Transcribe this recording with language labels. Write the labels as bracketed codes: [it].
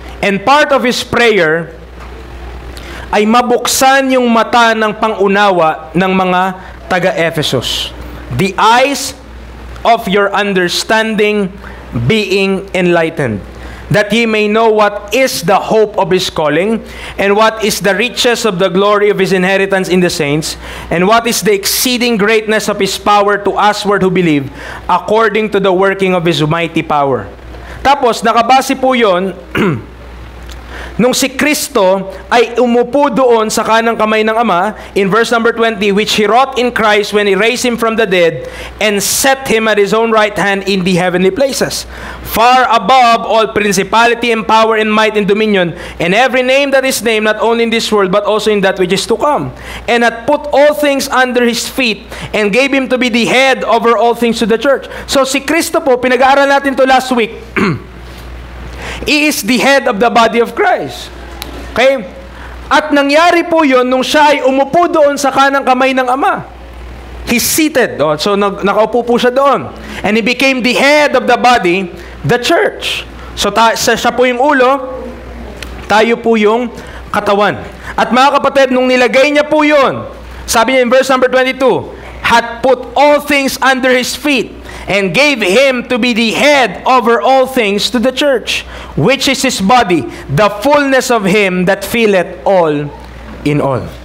[en] And part of his prayer [tl] ay mabuksan yung mata ng pangunawa ng mga taga-Ephesus. [en] The eyes of your understanding being enlightened, that ye may know what is the hope of His calling, and what is the riches of the glory of His inheritance in the saints, and what is the exceeding greatness of His power to usward who believe, according to the working of His mighty power. [tl] Tapos, nakabase po yun, nung si Kristo ay umupo doon sa kanang kamay ng Ama, [en] in verse number 20, which He wrought in Christ when He raised Him from the dead and set Him at His own right hand in the heavenly places, far above all principality and power and might and dominion, and every name that is named, not only in this world, but also in that which is to come. And hath put all things under His feet, and gave Him to be the head over all things to the church. [tl] So si Kristo po, pinag-aaral natin to [en] last week, He is the head of the body of Christ. Okay? [tl] At nangyari po yun nung siya ay umupo doon sa kanang kamay ng Ama. [en] He's seated. [tl] Oh, so nakaupo po siya doon. [en] And He became the head of the body, the church. [tl] So siya po yung ulo, tayo po yung katawan. At mga kapatid, nung nilagay niya po yun, sabi niya [en] in verse number 22, had put all things under His feet, and gave Him to be the head over all things to the church, which is His body, the fullness of Him that filleth all in all.